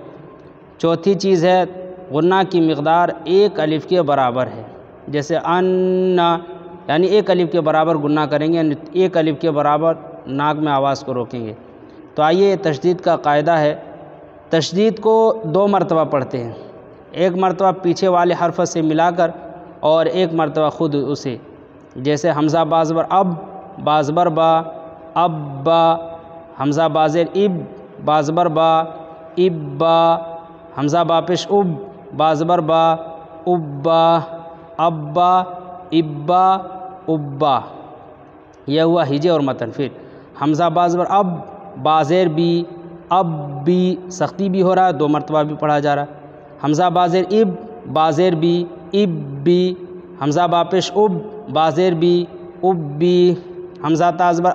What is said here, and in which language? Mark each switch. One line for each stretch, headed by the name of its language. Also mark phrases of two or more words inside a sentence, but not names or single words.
Urdu: چوتھی چیز ہے، گناہ کی مقدار 1 الف کے برابر ہے، جیسے ان، یعنی 1 الف کے برابر گناہ کریں گے، یعنی 1 الف کے برابر ناک میں آواز کو روکیں گے۔ تو آئیے، تشدید کا قاعدہ ہے، تشدید کو 2 مرتبہ پڑھتے ہیں، 1 مرتبہ پیچھے والے حرف سے ملا کر اور 1 مرتبہ خود اسے، جیسے حمزہ با زبر اب، با زبر با، اب با، حمزہ با زیر اب، با زبر با، اب با، حمزہ با پیش اب، با زبر با، ابا، ابا، ابا، ابا۔ یہ ہوا ہجے اور متن۔ پھر حمزہ با زبر اب، با زیر بی، اب بی، سختی بھی ہو رہا ہے، 2 مرتبہ بھی پڑھا جا رہا ہے۔ حمزہ با زیر اب، با زیر بی، اب بی، حمزہ با پیش اب، با زیر بی، اب بی، حمزہ تا زبر